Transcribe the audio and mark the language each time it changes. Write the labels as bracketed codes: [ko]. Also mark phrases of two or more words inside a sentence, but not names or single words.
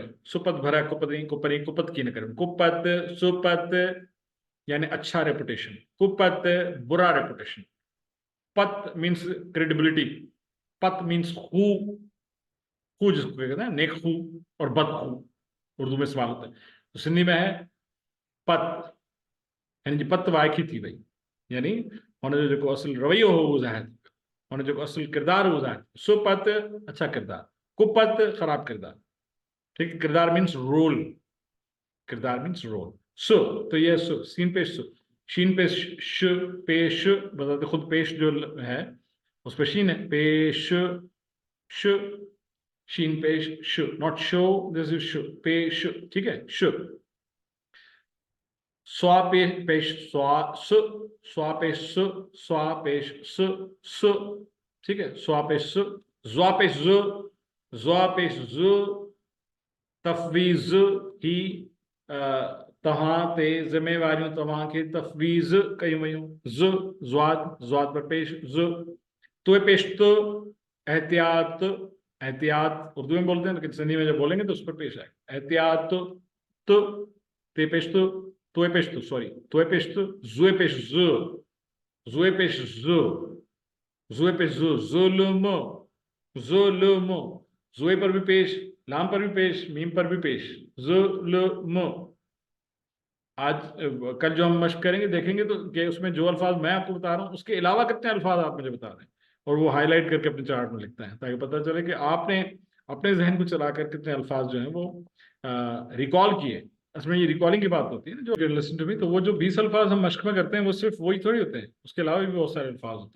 [sd] सुपत भरा कुपरी, कुपरी कुपत की न करे, [ur] کپت، سپت یعنی اچھا ریپوٹیشن، کپت برا ریپوٹیشن. पत [en] means credibility, [ur] پت مینز خو جس کو کہتے ہیں نیک خو اور بد خو، اردو میں استعمال ہوتا ہے. تو سندھی میں ہے پت، یعنی [sd] पत वायकी थी भाई, यानी हुनजो जेको असल रवैयो हो वो ज़ाहिर, हुनजो जेको असल किरदार हो ज़ाहिर। [ur] سپت اچھا کردار، کپت خراب کردار، ٹھیک ہے. किरदार [en] means role, [ur] किरदार [en] means role. [ur] سُ، تو یہ سُ، سین پیش سُ، شین پیش ش، پیش بتاتے خود، پیش جو ہے اس پر شین ہے، پیش ش، شین پیش ش، ناٹ شو, [en] this is [ur] ش، پیش، ٹھیک ہے. ش، صوا پیش صوا، سُ، صوا پیش سُ، صوا پیش سُ، سُ، ٹھیک ہے. صوا پیش سُ، ضوا پیش ض، ضوا پیش ض, ज़्वा पेश ज़, [sd] तफवीज़ ही तव्हां ते ज़िम्मेवारियूं तव्हां खे तफवीज़ कयूं वयूं। [ur] ज़, ضواد، ضواد پر پیش ض۔ طوئے پیش طو، احتیاط، احتیاط اردو میں بولتے ہیں، لیکن سندھی میں جب بولیں گے تو اس پر پیش آئے گا. احتیاط تو، تے پیش تو، طوئے پیش تو، سوری، طوئے پیش تو، ظوئے پیش ظ، ظوئے پیش ظ، ظوئے پیش ظ، ظلم، ظلم, ظوئے پر بھی پیش، لام پر بھی پیش، میم پر بھی پیش، ظلم. آج کل جو ہم مشق کریں گے دیکھیں گے تو کہ اس میں جو الفاظ میں آپ کو بتا رہا ہوں اس کے علاوہ کتنے الفاظ آپ مجھے بتا رہے ہیں، اور وہ ہائی لائٹ کر کے اپنے چارٹ میں لکھتا ہے، تاکہ پتا چلے کہ آپ نے اپنے ذہن کو چلا کر کتنے الفاظ جو ہیں وہ ریکال کیے اس میں یہ ریکالنگ کی بات ہوتی ہے نا، جو [en] listen to me, [ur] تو وہ جو 20 الفاظ ہم مشق میں کرتے ہیں وہ صرف وہی تھوڑی ہوتے ہیں، اس کے علاوہ بھی بہت سارے الفاظ ہوتے ہیں.